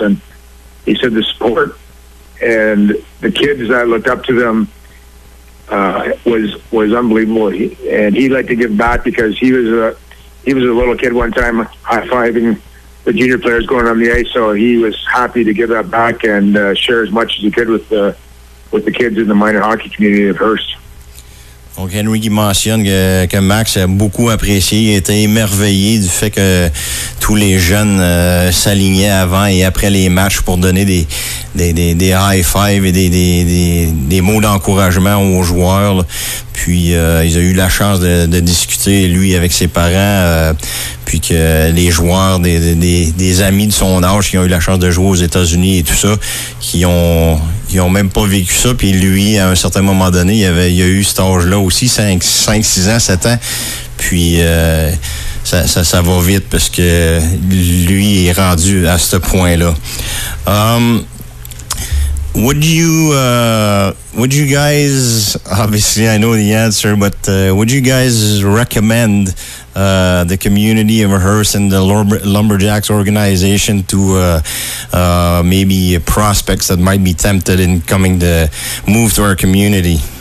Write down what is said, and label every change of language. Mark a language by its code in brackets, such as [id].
[en] And he said the sport and the kids that looked up to them was unbelievable. He'd like to give back because he was a little kid one time high-fiving the junior players going on the ice. So he was happy to give that back and share as much as he could with the kids in the minor hockey community of Hearst. [fr] Donc, Henry qui mentionne que Max a beaucoup apprécié, il était émerveillé du fait que tous les jeunes s'alignaient avant et après les matchs pour donner des high five et des mots d'encouragement aux joueurs, là. Puis ils ont eu la chance de discuter, lui, avec ses parents, puis que les joueurs, des amis de son âge qui ont eu la chance de jouer aux États-Unis et tout ça, qui ont même pas vécu ça. Puis lui, à un certain moment donné, il a eu cet âge-là aussi, 5, 6 ans, 7 ans. Puis ça va vite parce que lui est rendu à ce point-là. [en] Would you guys, obviously I know the answer, but would you guys recommend the community of Hearst and the Lumberjacks organization to maybe prospects that might be tempted in coming to move to our community?